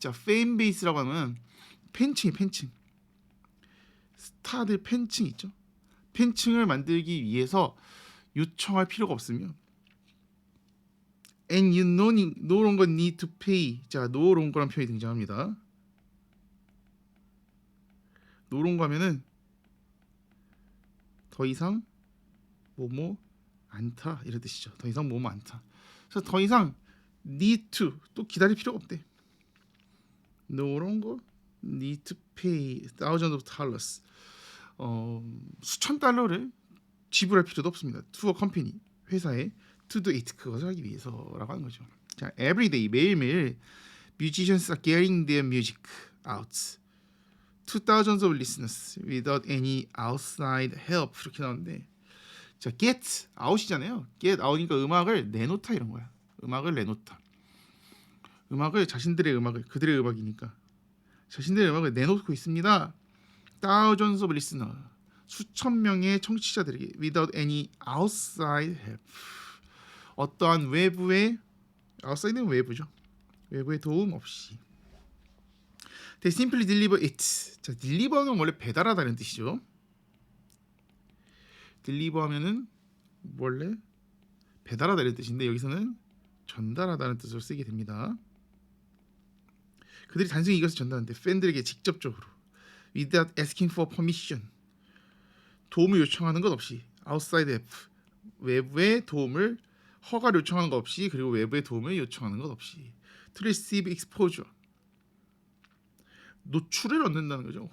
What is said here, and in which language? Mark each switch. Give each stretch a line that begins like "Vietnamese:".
Korean: 자, fan base라고 하면 팬층. 스타들 팬층 있죠. 팬층을 만들기 위해서 요청할 필요가 없으면
English: and you no longer need to pay.
Korean: 자, no longer란 표현이 등장합니다. no longer 하면은 더 이상 뭐뭐 않다 이런 뜻이죠. 더 이상 뭐뭐 않다. 그래서 더 이상
English: need to
Korean: 또 기다릴 필요가 없대.
English: No longer need to pay thousands of dollars.
Korean: 수천 달러를 지불할 필요도 없습니다.
English: To a company
Korean: 회사에
English: to do it
Korean: 그것을 하기 위해서라고 하는 거죠.
English: 자, everyday
Korean: 매일매일
English: musicians are getting their music out to thousands of listeners without any outside help
Korean: 이렇게 나오는데 자,
English: get out이잖아요.
Korean: get out이니까 음악을 내놓다 이런 거야. 음악을 내놓다. 음악을 자신들의 음악을 그들의 음악이니까 자신들의 음악을 내놓고 있습니다.
English: thousands of listeners
Korean: 수천 명의 청취자들에게
English: without any outside help
Korean: 어떠한 외부의
English: outside
Korean: 는 외부죠. 외부의 도움 없이
English: they simply deliver it.
Korean: 자, deliver는 원래 배달하다는 뜻이죠. deliver하면은 원래 배달하다는 뜻인데 여기서는 전달하다는 뜻으로 쓰게 됩니다. 그들이 단순히 이것을 전달하는데 팬들에게 직접적으로
English: without asking for permission
Korean: 도움을 요청하는 것 없이
English: outside help
Korean: 외부의 도움을 허가를 요청하는 것 없이 그리고 외부의 도움을 요청하는 것 없이
English: to receive exposure
Korean: 노출을 얻는다는 거죠.